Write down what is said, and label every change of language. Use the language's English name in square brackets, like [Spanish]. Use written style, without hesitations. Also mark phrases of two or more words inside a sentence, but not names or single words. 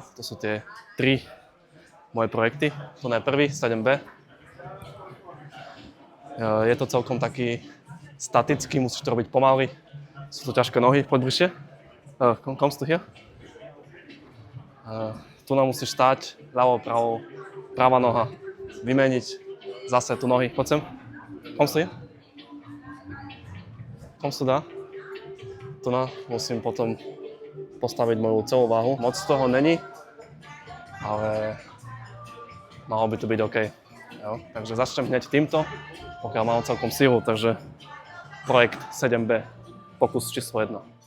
[Slovak] To sú tie 3 moje projekty. To je prvý, 7B. Je to celkom taký statický, musíš to robiť pomaly. Sú to ťažké nohy, poď bližšie. [German] Kommst du hier? [Slovak] Tu nám musíš stáť, ľavo, pravo, pravá noha, vymeniť zase tu nohy. Poď sem. [German] Kommst du hier? Kommst du da? [Slovak] Tu musím potom postaviť moju celú váhu. [Czech] Moc toho není, [Slovak] ale malo by to byť OK. Jo? Takže začnem hneď týmto, pokiaľ mám celkom silu, takže projekt 7B, pokus číslo 1.